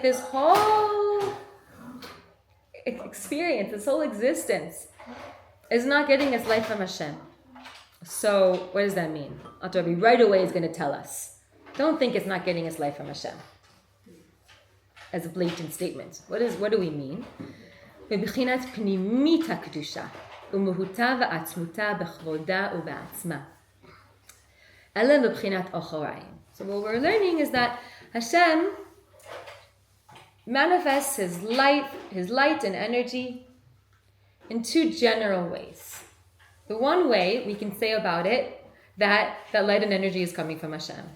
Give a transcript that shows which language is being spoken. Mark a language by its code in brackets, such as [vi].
[en] This whole experience, this whole existence is not getting its life from Hashem. So what does that mean? Atabi right away is going to tell us. Don't think it's not getting its life from Hashem. As a blatant statement. What do we mean? [he] בבחינת פנימית הקדושה ומהותה ועצמותה בכבודה ובעצמה. אלא בבחינת אחוריים. [en] So what we're learning is that Hashem manifests his light and energy in two general ways. The one way we can say about it that light and energy is coming from Hashem.